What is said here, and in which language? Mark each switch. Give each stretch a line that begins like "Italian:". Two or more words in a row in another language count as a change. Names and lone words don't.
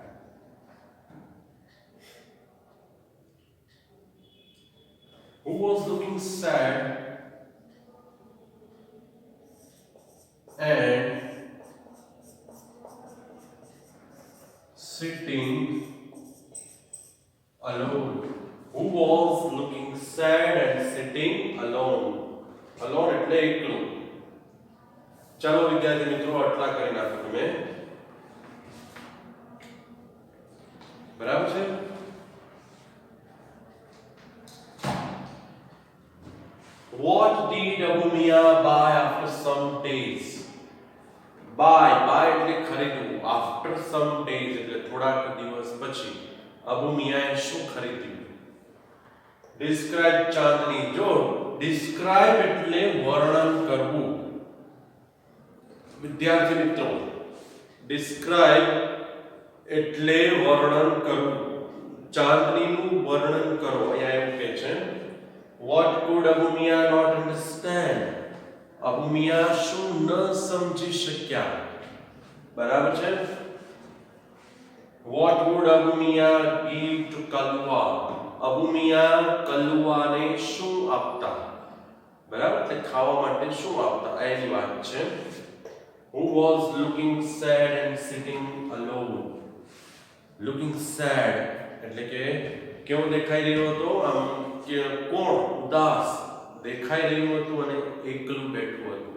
English: Who was looking sad and sitting alone? Who was looking sad and sitting alone?
Gujarati: Alone એટલે એકલું. ચાલો વિદ્યાર્થી મિત્રો આટલા કરી નાખો તમે. બરાબર છે?
English: What did Abu Mia buy after some days?
Gujarati: Buy એટલે ખરીદવું.
English: After some days
Gujarati: એટલે થોડાક દિવસ પછી અબુ મિયાએ શું ખરીદ્યું? Describe ચાંદની. જો describe એટલે વર્ણન કરવું. વિદ્યાર્થી મિત્રો describe એટલે વર્ણન કરવું. ચાંદનીનું વર્ણન કરો. અહીંયા એવું કહે છે
English: What could Abu Mia not understand?
Gujarati: Abu Mia શું ન સમજી શક્યા? બરાબર છે?
English: What would Abu Mia give to Kalwa?
Gujarati: Abu Mia કલુઆને શું આપતા? બરાબર? એટલે ખાવા માટે શું આપતા? એની વાત છે.
English: Who was looking sad and sitting alone? Looking sad
Gujarati: એટલે કે કેવો દેખાઈ રહ્યો હતો? આમ કે કોણ ઉદાસ દેખાઈ રહ્યું હતું અને એકલું બેઠું હતું.